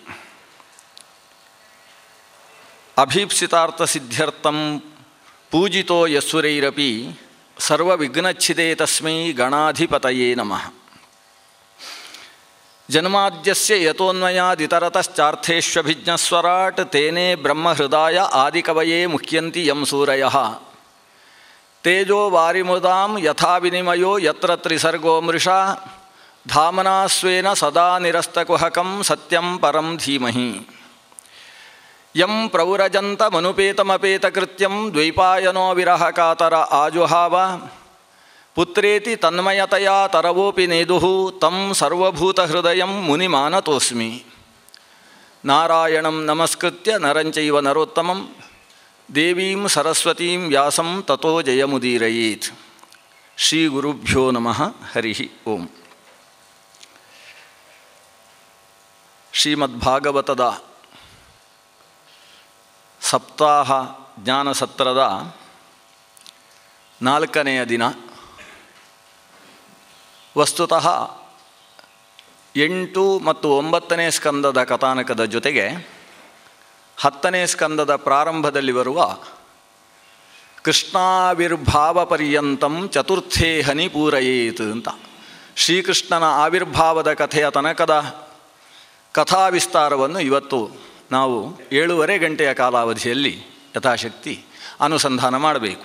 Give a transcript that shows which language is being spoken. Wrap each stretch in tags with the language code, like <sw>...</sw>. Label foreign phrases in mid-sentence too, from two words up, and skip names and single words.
<sa>ಅಭೀಪ್ಸಿತಾರ್ಥಸಿದ್ಧ್ಯರ್ಥಂ ಪೂಜಿತೋ ಯಸ್ಸುರೈರಪಿ ಸರ್ವವಿಘ್ನಚ್ಛಿದೇ ತಸ್ಮೈ ಗಣಾಧಿಪತಯೇ ನಮಃ. ಜನ್ಮಾದ್ಯಸ್ಯ ಯತೋನ್ಮಯಾದಿತರತಶ್ಚಾರ್ಥೇಷ್ವಭಿಜ್ಞಸ್ವರಾಟ್ ತೇನೇ ಬ್ರಹ್ಮಹೃದಾಯ ಆದಿಕವಯೇ ಮುಹ್ಯಂತಿ ಯಂ ಸೂರಯಃ. ತೇಜೋ ವಾರಿಮುದಾಂ ಯಥಾ ವಿನಿಮಯೋ ಯತ್ರ ತ್ರಿಸರ್ಗೋ ಮೃಷಾ ಧಾಮನಾ ಸ್ವೇನ ಸದಾ ನಿರಸ್ತಕುಹಕಂ ಸತ್ಯಂ ಪರಂ ಧೀಮಹಿ. ಯಂ ಪ್ರವ್ರಜಂತಮನುಪೇತಮಪೇತಕೃತ್ಯಂ ದ್ವೈಪಾಯನೋ ವಿರಹ ಕಾತರ ಆಜುಹಾವ ಪುತ್ರೇತಿ ತನ್ಮಯತಯಾ ತರವೋಪಿ ನೇದುಃ ತಂ ಸರ್ವಭೂತಹೃದಯಂ ಮುನಿಮಾನತೋಸ್ಮಿ. ನಾರಾಯಣಂ ನಮಸ್ಕೃತ್ಯ ನರಂಚೈವ ನರೋತ್ತಮಂ ದೇವೀಂ ಸರಸ್ವತೀಂ ವ್ಯಾಸಂ ತತೋ ಜಯಮುದೀರಯೇತ್. ಶ್ರೀ ಗುರುಭ್ಯೋ ನಮಃ. ಹರಿ ಓಂ.</sa> <kn>ಶ್ರೀಮದ್ಭಾಗವತದ ಸಪ್ತಾಹ ಜ್ಞಾನ ಸತ್ರದ 4ನೆಯ ದಿನ. ವಸ್ತುತಃ 8 ಮತ್ತು 9ನೇ ಸ್ಕಂದದ ಕಥಾನಕದ ಜೊತೆಗೆ 10ನೇ ಸ್ಕಂದದ ಪ್ರಾರಂಭದಲ್ಲಿ ಬರುವ</kn> <sa>ಕೃಷ್ಣಾವಿರ್ಭಾವ ಪರ್ಯಂತಂ ಚತುರ್ಥೇ ಹನಿ ಪೂರಯೇತ್</sa> <kn>ಅಂತ ಶ್ರೀಕೃಷ್ಣನ ಆವಿರ್ಭಾವದ ಕಥೆಯ ತನಕದ ಕಥಾವಿಸ್ತಾರವನ್ನು ಇವತ್ತು ನಾವು 7.5 ಗಂಟೆಯ ಕಾಲಾವಧಿಯಲ್ಲಿ ಯಥಾಶಕ್ತಿ ಅನುಸಂಧಾನ ಮಾಡಬೇಕು.</kn>